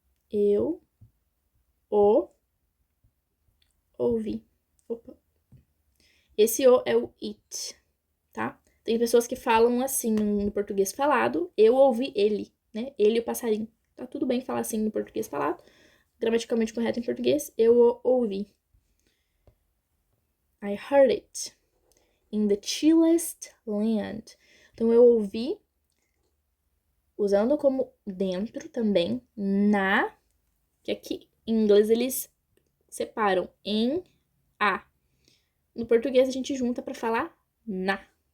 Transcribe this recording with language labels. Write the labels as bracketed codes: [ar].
[pt] Eu o ouvi. Opa. Esse o é o it, tá? Tem pessoas que falam assim no português falado, eu ouvi ele, né? Ele e o passarinho. Tá tudo bem falar assim no português falado, gramaticalmente correto em português, eu o ouvi. [en] I heard it in the chillest land. [pt] Então, eu ouvi, usando como dentro também, na, que aqui em inglês eles separam em a. No português a gente junta para falar na.